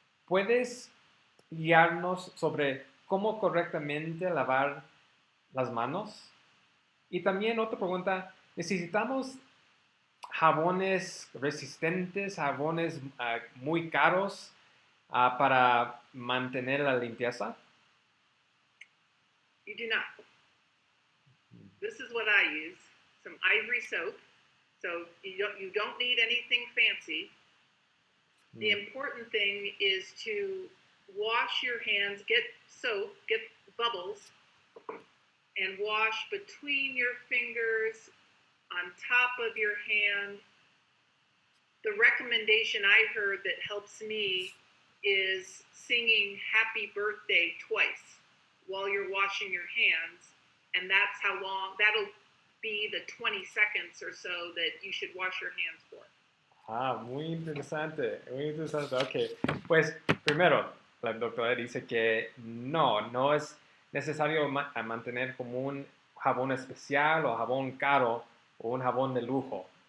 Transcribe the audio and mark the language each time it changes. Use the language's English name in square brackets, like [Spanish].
[Spanish] ¿Puedes guiarnos sobre cómo correctamente lavar las manos? Y también otra pregunta, ¿necesitamos jabones resistentes, jabones muy caros para mantener la limpieza? [English] You do not. This is what I use: some ivory soap. So you don't need anything fancy. The important thing is to wash your hands, get soap, get bubbles, and wash between your fingers, on top of your hand. The recommendation I heard that helps me is singing happy birthday twice while you're washing your hands, and that's how long, that'll be the 20 seconds or so that you should wash your hands for. [Spanish] Muy interesante, muy interesante. Ok, pues primero, la doctora dice que no es necesario mantener como un jabón especial o jabón caro o un jabón de lujo.